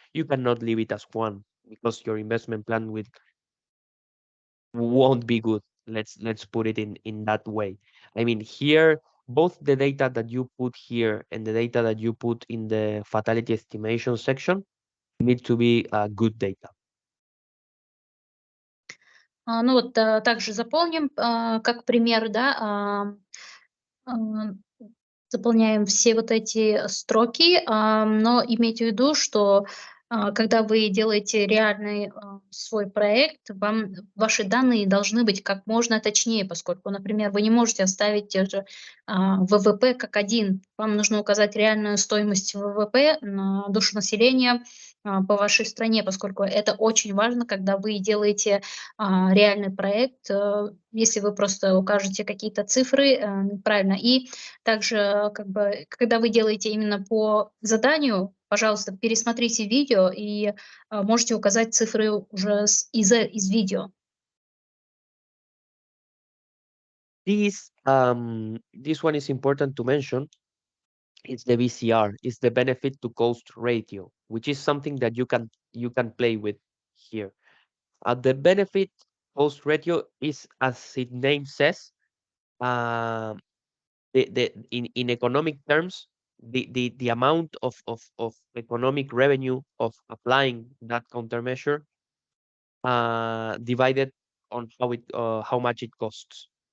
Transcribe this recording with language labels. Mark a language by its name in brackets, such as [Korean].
[English] You cannot leave it as one because your investment plan won't be good. Let's put it in that way. I mean, here both the data that you put here and the data that you put in the fatality estimation section need to be good data. [Russian] Ну вот также заполним как пример, да, заполняем все вот эти строки, но имейте в виду, что когда вы делаете реальный свой проект, ваши данные должны быть как можно точнее, поскольку, например, вы не можете оставить те же ВВП как один. Вам нужно указать реальную стоимость ВВП на душу населения по вашей стране, поскольку это очень важно, когда вы делаете реальный проект, если вы просто укажете какие-то цифры неправильно. И также, как бы, когда вы делаете именно по заданию, пожалуйста, пересмотрите видео и можете указать цифры уже из видео. [English] This one is important to mention. It's the BCR, it's the benefit to cost ratio, which is something that you can play with here. The benefit cost ratio is, as its name says, in economic terms, the amount of economic revenue of applying that countermeasure divided on how much it costs.